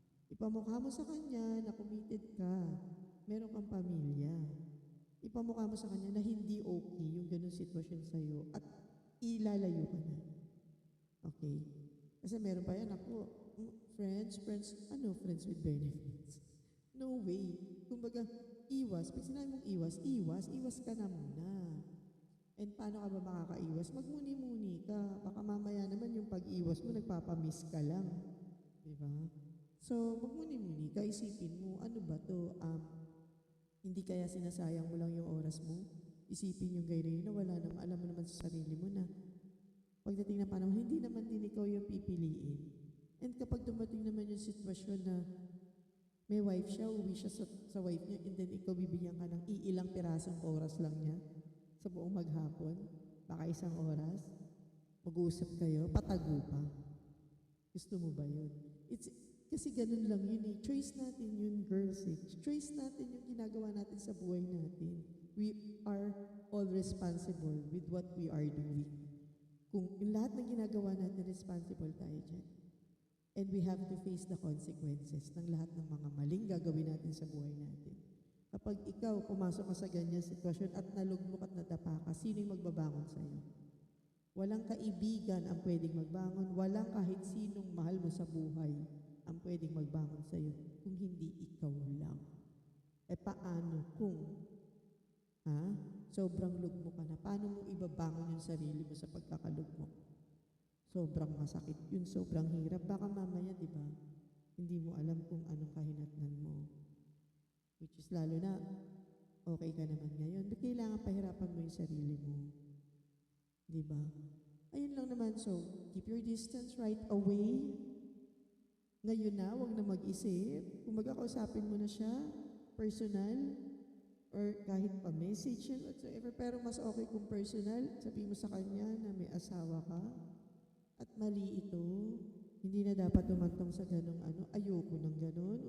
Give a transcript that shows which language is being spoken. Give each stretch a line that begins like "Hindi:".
Filipino: Ipamukha mo sa kanya na committed ka, meron kang pamilya. Ipamukha mo sa kanya na hindi okay yung ganun sitwasyon sa'yo at ilalayo ka na. Okay? Kasi meron pa yan ako,
English: friends with benefits?
Filipino: No way. Kumbaga, iwas. Pag sinabi mong iwas ka na muna. And paano ka ba makakaiwas? Magmuni-muni ka. Baka mamaya naman yung pag-iwas mo, nagpapamiss ka lang. Diba? So, magmuni-muni ka, isipin mo, ano ba to? Hindi kaya sinasayang mo lang yung oras mo? Isipin yung gayri na wala naman, alam mo naman sa sarili mo na pagdating na panahon, hindi naman din ikaw yung pipiliin. And kapag dumating naman yung sitwasyon na may wife siya, uwi siya sa wife niya, and then ikaw bibigyan ka ng iilang pirasong oras lang niya sa buong maghapon, baka isang oras, mag-uusap kayo, patago pa. Gusto mo ba yun? Kasi ganun lang yun eh. Choice natin yun, girls eh. Choice natin yung ginagawa natin sa buhay natin.
English: We are all responsible with what we are doing.
Filipino: Kung yung lahat ng ginagawa natin, responsible tayo dyan.
English: And we have to face the consequences
Filipino: ng lahat ng mga maling gagawin natin sa buhay natin. Kapag ikaw pumasok ka sa ganyan sitwasyon at nalugmok at nadapa ka, sino yung magbabangon sa'yo? Walang kaibigan ang pwedeng magbangon, walang kahit sinong mahal mo sa buhay ang pwedeng magbangon sa'yo kung hindi ikaw lang. Paano kung sobrang lugmok ka na, paano mo ibabangon yung sarili mo sa pagkakalugmok? Sobrang masakit yun, sobrang hirap. Baka mamaya, di ba, hindi mo alam kung anong kahinatnan mo. Which is lalo na, okay ka naman ngayon. But kailangan pahirapan mo yung sarili mo. Di ba? Ayun lang naman.
English: So, keep your distance right away.
Filipino: Ngayon na, huwag na mag-isip. Kung magkakausapin mo na siya, personal, or kahit pa message yan, whatsoever. Pero mas okay kung personal, sabihin mo sa kanya na may asawa ka. At mali ito, hindi na dapat tumantong sa ganong ayoko ng ganon.